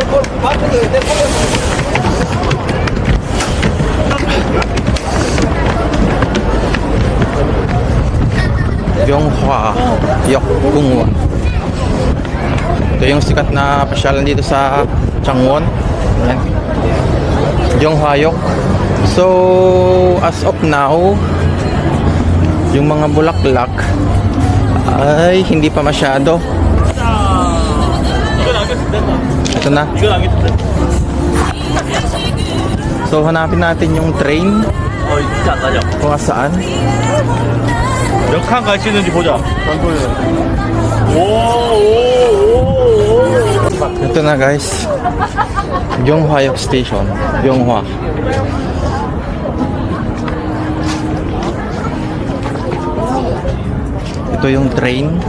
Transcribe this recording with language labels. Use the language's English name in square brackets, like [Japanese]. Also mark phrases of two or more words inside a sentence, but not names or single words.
[Filipino] Gyeonghwayeok Gungwon. Ito yung sikat na pasyalan dito sa Changwon. Ayan, Gyeonghwayeok. [English] So as of now, [Filipino] yung mga bulaklak ay hindi pa masyado. Ito na. So hanapin natin yung train kung saan. [Korean] 몇 칸 갈 수 있는지 보자. [Filipino] Ito na guys, Gyeonghwayeok Station, Gyeonghwa. Ito yung train.